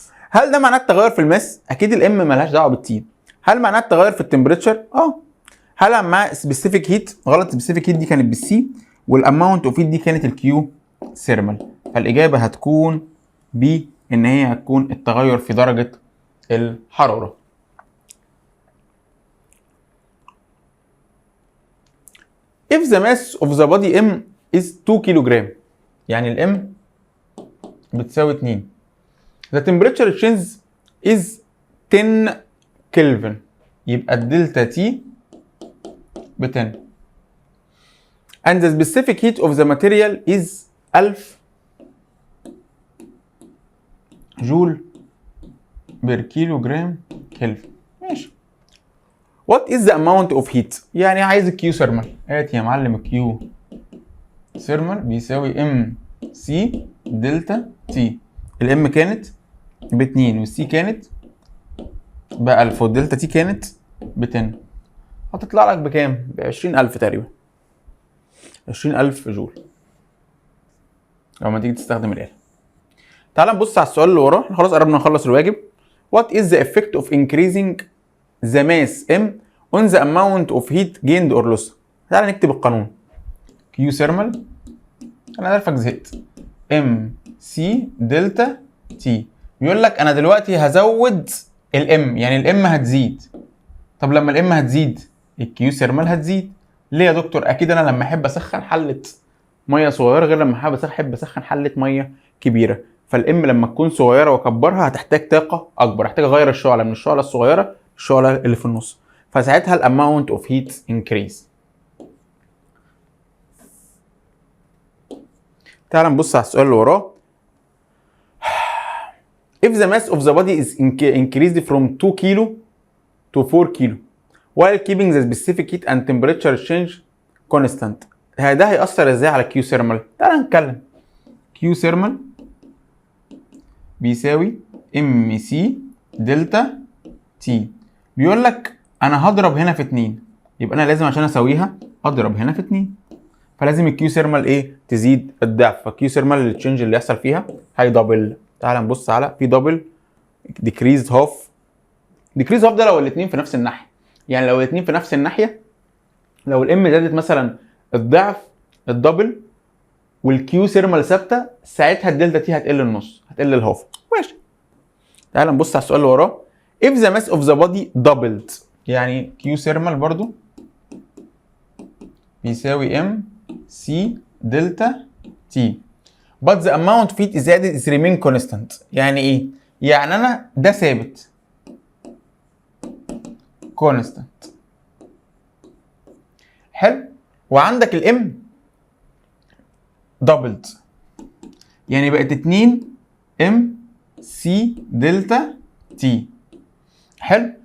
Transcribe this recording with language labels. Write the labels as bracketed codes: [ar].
[ar] هل ده معناه التغير في الماس؟ اكيد الام مالهاش دعوه بالتي. هل معناه التغير في التمبريتشر؟ هل معناه سبيسيفيك هيت؟ غلط، سبيسيفيك هيت دي كانت بالسي، والاماونت اوف هيت دي كانت الكيو ثيرمال. فالاجابه هتكون بي، ان هي هتكون التغير في درجه الحراره. [en] if the mass of the body m is 2 kilogram, [ar] يعني الام بتساوي 2، [en] the temperature change is 10 kelvin, [ar] يبقى الدلتا تي ب 10 [en] and the specific heat of the material is 1000 joule per kilogram kelvin. [ar] ماشي. [en] what is the amount of heat؟ [ar] يعني عايز الكيو ثيرمال. هات يا معلم الكيو ثيرمال بيساوي ام سي دلتا تي. الام كانت ب 2 والسي كانت ب 1000 والدلتا تي كانت ب 10، هتطلع لك بكام؟ ب 20000 تقريبا، 20000 جول لما تيجي تستخدم الآلة. تعال نبص على السؤال اللي وراه، احنا خلاص قربنا نخلص الواجب. [en] What is the effect of increasing the mass m on the amount of heat gained or lost؟ [ar] تعال نكتب القانون. Q thermal، انا عارفك زهقت، ام سي دلتا تي. بيقول لك انا دلوقتي هزود الام، يعني الام هتزيد. طب لما الام هتزيد الكيو ثيرمال هتزيد. ليه يا دكتور؟ اكيد انا لما احب اسخن حله ميه صغيره غير لما احب اسخن حله ميه كبيره. فالام لما تكون صغيره واكبرها هتحتاج طاقه اكبر، هحتاج اغير الشعله من الشعله الصغيره للشعله اللي في النص، فساعتها الاماونت اوف هيت انكريز. تعال نبص على السؤال اللي وراه. [en] If the mass of the body is increased from 2 kilo to 4 kilo while keeping the specific heat and temperature change constant، [ar] ده هيأثر ازاي على Q thermal؟ تعال نتكلم. Q thermal بيساوي MC دلتا T. بيقول لك انا هضرب هنا في 2، يبقى انا لازم عشان اسويها اضرب هنا في 2، فلازم الكيو ثيرمال ايه؟ تزيد الضعف، فالكيو ثيرمال التشنج اللي يحصل فيها هيدبل. تعال نبص على في دبل ديكريز هاف. ديكريز هاف ده لو الاثنين في نفس الناحيه، يعني لو الاثنين في نفس الناحيه، لو الام زادت مثلا الضعف الدبل والكيو ثيرمال ثابته، ساعتها الدلتا تي هتقل النص، هتقل الهاف. ماشي. تعال نبص على السؤال اللي وراه. [en] if the mass of the body doubled، [ar] يعني كيو ثيرمال برضو بيساوي ام سي دلتا تي [en] but the amount of heat is added is remain constant. [ar] يعني ايه؟ يعني انا ده ثابت constant. حلو. وعندك الام doubled، يعني بقت 2 ام سي دلتا تي. حلو.